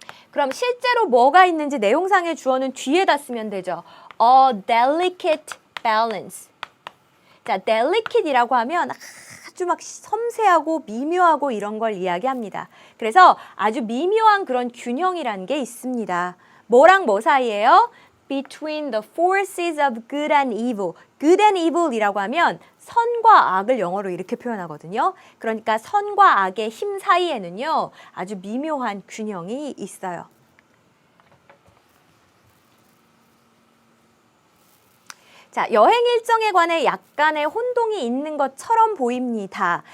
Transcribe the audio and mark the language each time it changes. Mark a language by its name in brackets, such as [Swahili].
[Korean] 그럼 실제로 뭐가 있는지 내용상의 주어는 뒤에다 쓰면 되죠. [English] A delicate balance. [Korean] 자, delicate이라고 하면 아주 막 섬세하고 미묘하고 이런 걸 이야기합니다. 그래서 아주 미묘한 그런 균형이라는 게 있습니다. 뭐랑 뭐 사이예요? [English] Between the forces of good and evil. [Korean] Good and evil 이라고 하면 선과 악을 영어로 이렇게 표현하거든요. 그러니까 선과 악의 힘 사이에는요. 아주 미묘한 균형이 있어요. 자, 여행 일정에 관해 약간의 혼동이 있는 것처럼 보입니다.